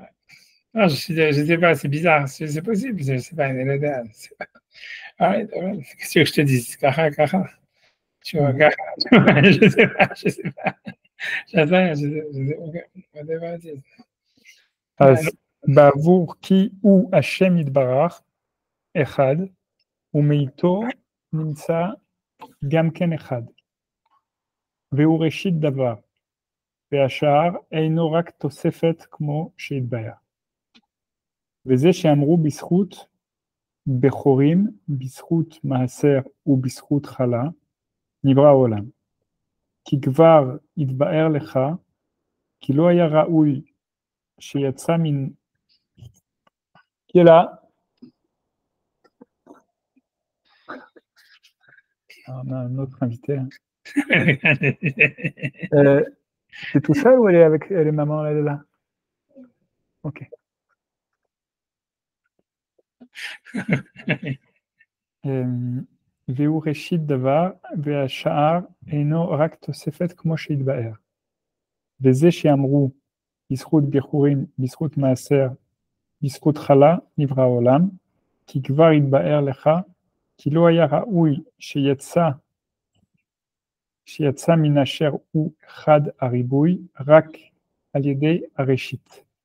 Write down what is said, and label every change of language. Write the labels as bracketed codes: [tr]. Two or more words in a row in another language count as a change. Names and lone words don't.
[fr] Non, je sais pas, c'est bizarre, c'est possible, je sais pas. Arrête, qu'est-ce que je te dis? Kara. Tu vois, Kara. Je sais pas. J'attends, je sais pas. Bavour qui ou [he] השם יתברך, אחד, ומאיתו נמצא גם כן אחד, והוא ראשית דבר, והשאר אינו רק תוספת כמו שהתבאר. וזה שאמרו בזכות בכורים, בזכות מעשר ובזכות חלה, נברא העולם. כי כבר התבאר לך, כי לא היה ראוי שיצא מן... [fr] Qui est là? On a un autre invité. T'es tout seul ou elle est avec elle est maman, elle est là? Ok. [he] והוא ראשית דבר, והשאר אינו רק תוספת כמו שהתבאר. וזה שאמרו בזכות בחורים, בזכות מעשר, בזכות חלה, נברא העולם, כי כבר התבאר לך, כי לא היה ראוי שיצא מן אשר הוא חד הריבוי, רק על ידי הראשית.